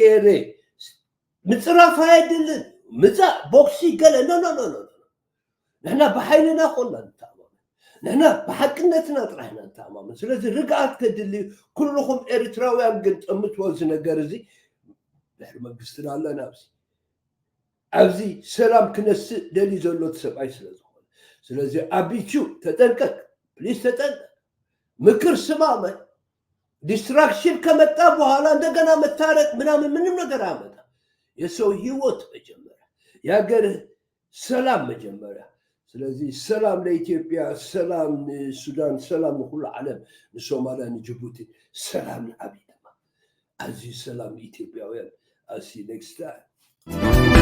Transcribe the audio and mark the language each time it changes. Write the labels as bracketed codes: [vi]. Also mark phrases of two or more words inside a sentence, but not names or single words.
[ti] የሬ ምፅራፍ ኣይድልን ምፃእ ቦክሲ ገለ ኖ ንሕና ብሓይልና ኮና ንተኣማምን ንሕና ብሓቅነትና ጥራሕና ንተኣማምን ስለዚ ርግኣት ከድሊ ኩልኹም ኤርትራውያን ግን ጠምትዎ እዚ ነገር እዚ ድሕሪ መንግስትና ኣለና ኣብዚ ሰላም ክነስእ ደሊ ዘሎ ሰብኣይ ስለ ዝኾነ ስለዚ ኣቢቹ ተጠንቀቅ ፕሊስ ተጠንቀቅ [am] ምክር ስማመን ዲስትራክሽን ከመጣ በኋላ እንደገና መታረቅ ምናምን ምንም ነገር አያመጣ የሰው ህይወት መጀመሪያ የሀገር ሰላም መጀመሪያ ስለዚህ ሰላም ለኢትዮጵያ ሰላም ለሱዳን ሰላም ለሁሉ ዓለም ለሶማሊያ ለጅቡቲ ሰላም ለአቢይ ድማ አዚ ሰላም ለኢትዮጵያውያን አሲ [en] next time